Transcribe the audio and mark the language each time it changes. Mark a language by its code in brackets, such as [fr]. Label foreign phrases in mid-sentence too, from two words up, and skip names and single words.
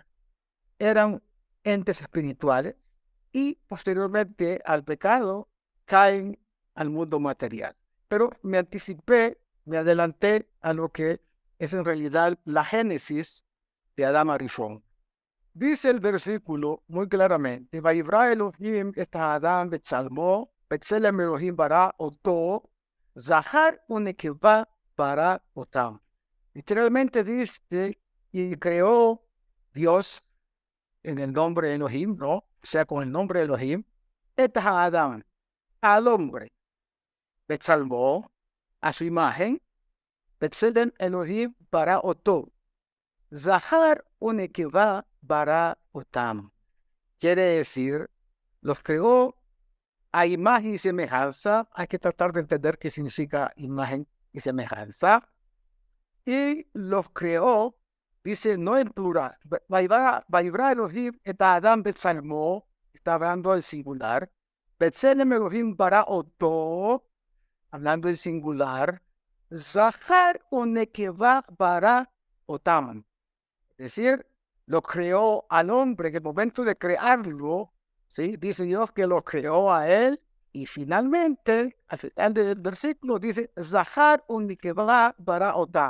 [es] Eran entes espirituales y posteriormente al pecado caen al mundo material. Pero me adelanté a lo que es en realidad la génesis de Adán Arishon. Dice el versículo muy claramente, [he] ויברא אלהים את אדם בצלמו, בצלם אלהים ברא אותו, זכר ונקבה ברא אותם. [es] Literalmente dice, y creó Dios en el nombre de Elohim, ¿no? O sea, con el nombre de Elohim, [he] את אדם, [es] al hombre, betzalmo, a su imagen, [he] בצלם אלהים ברא אותו. זכר ונקבה ברא אותם. [es] Quiere decir, los creó a imagen y semejanza. Hay que tratar de entender qué significa imagen y semejanza. Y los creó dice no en plural. [he] ויברא אלהים את אדם בצלמו, [es] está hablando en singular. [he] בצלם אלהים ברא אותו, [es] hablando en singular. [he] זכר ונקבה ברא אותם. [es] Es decir, lo creó al hombre en el momento de crearlo, ¿sí? Dice Dios que lo creó a él. Y finalmente, al final del versículo, dice, [he] זכר ונקבה ברא אותם.